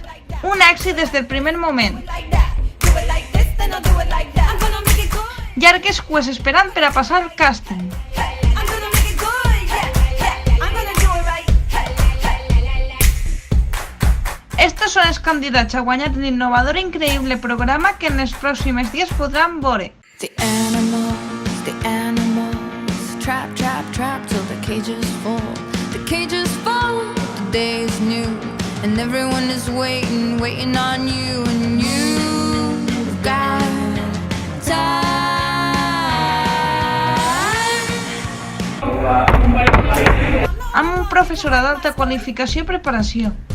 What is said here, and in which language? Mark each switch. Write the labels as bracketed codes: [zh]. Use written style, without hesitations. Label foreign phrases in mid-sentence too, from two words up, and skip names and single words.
[ca] Un èxit des del primer moment. Llargues cues esperant per a passar el càsting. Estos són els candidats a guanyar l'innovador i increïble programa que en els pròxims dies podran veure. [en] The animals, trap, trap, trap till the cages fall. The cages fall, the day is new, and everyone is waiting, waiting on you, and you've got time. [ca] Amb un professorat d'alta qualificació i preparació.